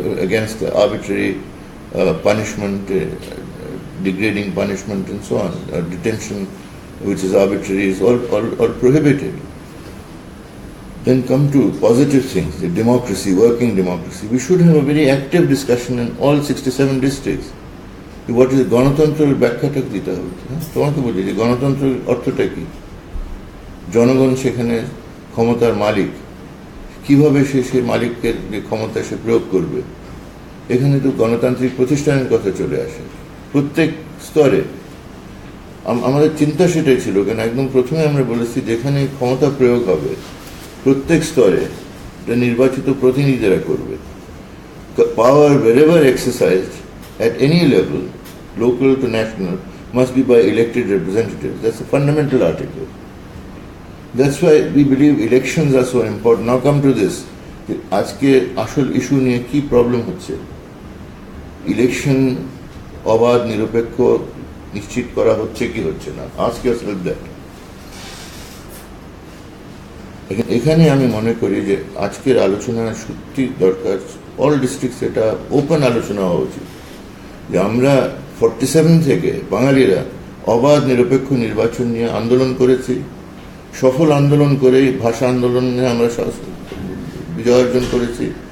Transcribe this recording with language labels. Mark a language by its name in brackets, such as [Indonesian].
[English] Against the arbitrary punishment, degrading punishment and so on. Detention, which is arbitrary, is all prohibited. Then come to positive things, the democracy, working democracy. We should have a very active discussion in all 67 districts. What is [Bangla] গণতন্ত্রের ব্যাখ্যাটা দিতে হবে, তোমাকে বলি যে গণতন্ত্রের অর্থটা কি? জনগণ সেখানে ক্ষমতার মালিক, কিভাবে সে মালিককে যে ক্ষমতা সে প্রয়োগ করবে, এখানে তো গণতান্ত্রিক প্রতিষ্ঠানের কথা চলে আসে প্রত্যেক স্তরে. আমাদের চিন্তা সেটাই ছিল, কেন একদম প্রথমে আমরা বলেছি যেখানে ক্ষমতা প্রয়োগ হবে প্রত্যেক স্তরে এটা নির্বাচিত প্রতিনিধিরা করবে. [English] Power wherever exercised at any level, local to national, must be by elected representatives. That's a fundamental article. That's why we believe elections are so important. Now come to this. [Bangla] আজকে আসল ইস্যু নিয়ে কি problem হচ্ছে? Election অবাধ নিরপেক্ষ নিশ্চিত করা হচ্ছে কি হচ্ছে না? [English] Ask yourself that. [Bangla] এখানে আমি মনে করি যে আজকের আলোচনা সত্যি দরকার, [English] all districts [Bangla] এটা ওপেন আলোচনা হওয়া উচিত, যে আমরা 47 থেকে বাঙালিরা অবাধ নিরপেক্ষ নির্বাচন নিয়ে আন্দোলন করেছি, সফল আন্দোলন করেই ভাষা আন্দোলনে আমরা বিজয় অর্জন করেছি।